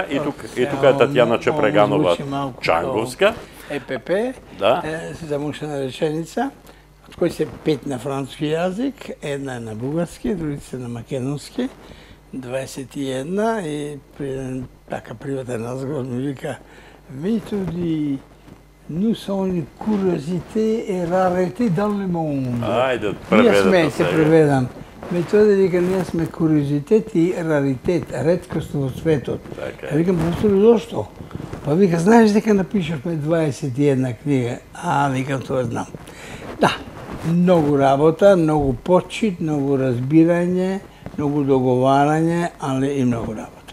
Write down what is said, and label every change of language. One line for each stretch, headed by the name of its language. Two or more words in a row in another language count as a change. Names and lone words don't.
Macedonian: И тука е Татјана Чепреганова Чанговска. ЕПП, Да. замушена реченица, од кои се 5 на француски јазик, една е на бугарски, другите се на македонски, 21 и при еден така приватен разговор ми вика Методи,
French: nous sommes une curiosité et rareté dans le monde.
Macedonian: Ајде, Ние сме, преведете се преведам. Методи вика, ние сме куриозитет и раритет, реткост во светот. Така. Викам, професор, зошто? Па вика, знаеш дека напишавме 21 книга? Викам, тоа знам. Да, многу работа, многу почит, многу разбирање, многу договарање, али и многу работа.